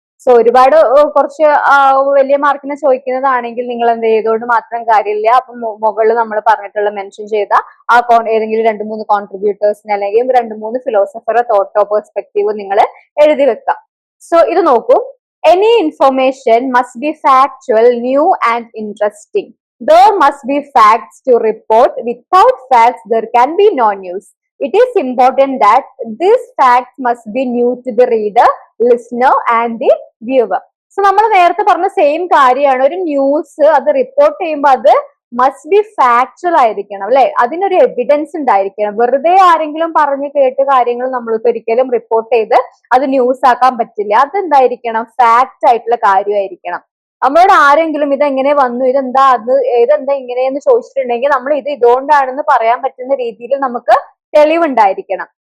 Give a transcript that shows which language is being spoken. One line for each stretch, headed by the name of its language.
Malayalam: So ഒരുപാട് കുറച്ച് വലിയ മാർക്കിനെ ചോദിക്കുന്നതാണെങ്കിൽ നിങ്ങൾ എന്ത് ചെയ്തോണ്ട് മാത്രം കാര്യമില്ല. അപ്പൊ മുകളിൽ നമ്മൾ പറഞ്ഞിട്ടുള്ള മെൻഷൻ ചെയ്ത ആ ഏതെങ്കിലും 2-3 കോൺട്രിബ്യൂട്ടേഴ്സിന് അല്ലെങ്കിൽ 2-3 ഫിലോസഫറെ തോട്ടോ പെർസ്പെക്റ്റീവ് നിങ്ങൾ എഴുതി വെക്കാം. സോ ഇത് നോക്കൂ.
English: Any information must be factual, new and interesting. There must be facts to report. Without facts, there can be no news. It is important that these facts must be new to the reader, listener and the viewer.
Malayalam: So നമ്മൾ നേരത്തെ പറഞ്ഞ same കാര്യമാണ്. ഒരു news അത് report ചെയ്യുമ്പോൾ അത് must be factual ആയിരിക്കണം അല്ലെ, അതിനൊരു എവിഡൻസ് ഉണ്ടായിരിക്കണം. വെറുതെ ആരെങ്കിലും പറഞ്ഞു കേട്ട് കാര്യങ്ങൾ നമ്മൾക്ക് ഒരിക്കലും റിപ്പോർട്ട് ചെയ്ത് അത് ന്യൂസ് ആക്കാൻ പറ്റില്ല. അതെന്തായിരിക്കണം, ഫാക്റ്റ് ആയിട്ടുള്ള കാര്യമായിരിക്കണം. നമ്മളോട് ആരെങ്കിലും ഇതെങ്ങനെ വന്നു, ഇതെന്താ ഇങ്ങനെയെന്ന് ചോദിച്ചിട്ടുണ്ടെങ്കിൽ നമ്മൾ ഇതുകൊണ്ടാണെന്ന് പറയാൻ പറ്റുന്ന രീതിയിൽ നമുക്ക് തെളിവുണ്ടായിരിക്കണം.